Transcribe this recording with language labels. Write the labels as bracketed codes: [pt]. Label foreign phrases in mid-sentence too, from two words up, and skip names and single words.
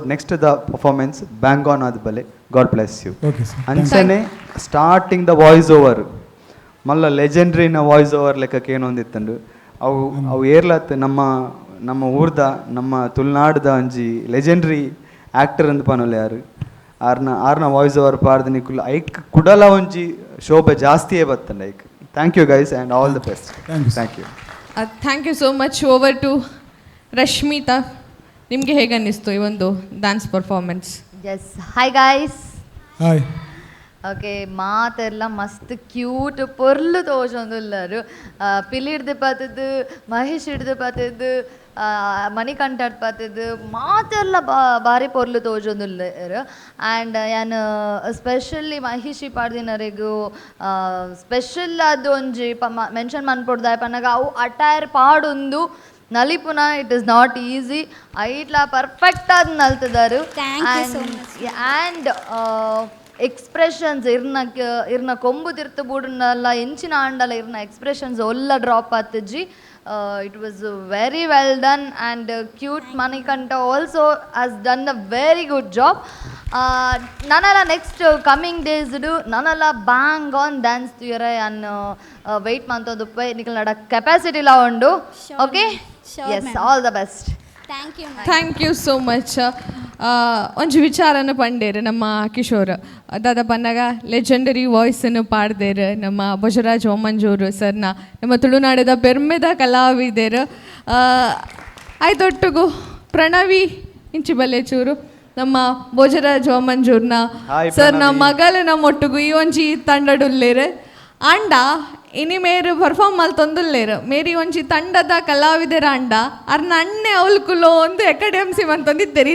[en] next the performance bang on [tcy] ಆದ ಬಲೆ [en] God bless you [tcy] ಅಂಚನೆ [en] starting the voice over [tcy] ಮಲ್ಲ ಲೆಜೆಂಡ್ರಿನ [en] voice over [tcy] ಲೆಕ್ಕಕ್ಕೆ ಏನೊಂದಿತ್ತಂಡು ಅವು ಏರ್ಲತ್ ನಮ್ಮ ಊರ್ದ ನಮ್ಮ ತುಳುನಾಡ್ದ ಒಂಜಿ [en] legendary actor [tcy] ಅಂದ್ ಪನೊಲೆ ಯಾರು ಆರ್ನ [en] voice over [tcy] ಪಾಡ್ದು ನಿಕ್ಕುಲು ಐಕ್ ಕುಡಲ ಒಂಜಿ ಶೋಭೆ ಜಾಸ್ತಿಯೇ ಬತ್ತಂಡ ಐಕ್ [en] thank you guys and all the best thank you Thank you so much. over to [kn] ರಶ್ಮಿತಾ, ನಿಮಗೆ ಹೇಗೆ ಅನ್ನಿಸ್ತು ಈ ಒಂದು [en] dance performance? Yes, Hi guys. Hi. [tcy] ಓಕೆ, ಮಾತೆಲ್ಲ [en] ಮಸ್ತ್ ಕ್ಯೂಟ್ [tcy] ಪೊರ್ಲು ತೋಜೊಂದುಲ್ಲರು. ಪಿಲಿ ಹಿಡ್ದು ಪಾತದ್ದು, ಮಹೇಶ್ ಹಿಡ್ದು ಪಾತದ್ದು, ಮಣಿಕಂಠ ಪಾತದ್ದು ಮಾತೆಲ್ಲ ಭಾರಿ ಪೊರ್ಲು ತೋಜೊಂದುಲ್ಲರು. ಆ್ಯಂಡ್ ಯಾನು ಸ್ಪೆಷಲಿ ಮಹೇಶಿ ಪಾಡ್ದಿನರಿಗೂ ಸ್ಪೆಷಲ್ ಅದು ಒಂಜಿ ಮೆನ್ಷನ್ ಮನ್ಪೊಡ್ದಾಯ ಪನ್ನಗ ಅವು ಅಟೈರ್ ಪಾಡೊಂದು ನಲಿಪುನ [en] it is not easy. [tcy] ಐಟ್ಲ ಪರ್ಫೆಕ್ಟ್ ಆದ ನಲ್ತದಾರು. ಆ್ಯಂಡ್ ಎಕ್ಸ್ಪ್ರೆಷನ್ಸ್ ಇರ್ನ ಕೊಂಬು ತಿರ್ತು ಬೂಡನ್ನೆಲ್ಲ ಎಂಚಿನ ಆಂಡಲ ಇರ್ನ ಎಕ್ಸ್ಪ್ರೆಷನ್ಸ್ ಒಲ್ಲ ಡ್ರಾಪ್ ಆತಜ್ಜಿ. [en] It was very well done and cute. Manikantha also has done a very good job. [tcy] ನನ್ನೆಲ್ಲ [en] next coming days-du [tcy] ನನ್ನೆಲ್ಲ [en] bang on dance [tcy] ತುಯರೆ ಅನ್ನು ವೆಯ್ಟ್ ಮಂತದ್ದು ನಿಖಲ್ ನಡ ಕೆಪಾಸಿಟಿಲ ಉಂಡು. [en] Okay, yes, all the best. Thank you so much. [tcy] ಒಂಜಿ ವಿಚಾರನ ಪಂಡೇರು ನಮ್ಮ ಕಿಶೋರ್ ದಾದ ಪನ್ನಗ ಲೆಜೆಂಡರಿ ವಾಯ್ಸನ್ನು ಪಾಡ್ದೇರು ನಮ್ಮ ಭೋಜರಾಜ್ ಓಮಂಜೂರು ಸರ್ನ ನಮ್ಮ ತುಳುನಾಡದ ಪೆರ್ಮೆದ ಕಲಾವಿದರು. ಆಯ್ತೊಟ್ಟಿಗೂ ಪ್ರಣವಿ ಇಂಚಿ ಬಲ್ಲೆಚೂರು ನಮ್ಮ ಭೋಜರಾಜ್ ಓಮಂಜೂರ್ನ ಸರ್ನ ಮಗಲನ ಮೊಟ್ಟುಗು ಈ ಒಂಜಿ ತಂಡಡುಲ್ಲೇರು ಅಂಡ ಇನಿ ಮೇರು ಪರ್ಫಾರ್ಮ್ ಮಲ್ತೊಂದುಲ್ಲೇರು ಮೇರಿ ಒಂಜಿ ತಂಡದ ಕಲಾವಿದರ ಅಂಡ ಅರ್ನ ಅಣ್ಣೆ ಅವಲ್ಕುಲೋ ಒಂದು ಎಕಡೆಮ್ಸಿ ಮಂತೊಂದಿದ್ದೇರು.